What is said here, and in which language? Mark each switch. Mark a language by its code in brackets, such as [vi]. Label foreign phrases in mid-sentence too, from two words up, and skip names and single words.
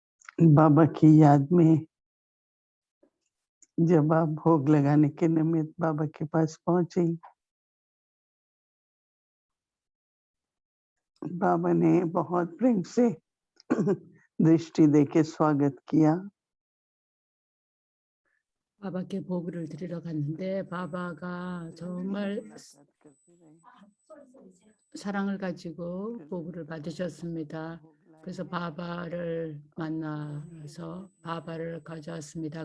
[hi] बाबा की याद में जब आप भोग लगाने के निमित्त बाबा के पास पहुंची, बाबा ने बहुत प्रेम से दृष्टि देके स्वागत किया। [ko] 바바께 보고를 드리러 갔는데 바바가 정말 사랑을 가지고 보고를 받으셨습니다. 그래서 바바를 만나서 바바를 가져왔습니다.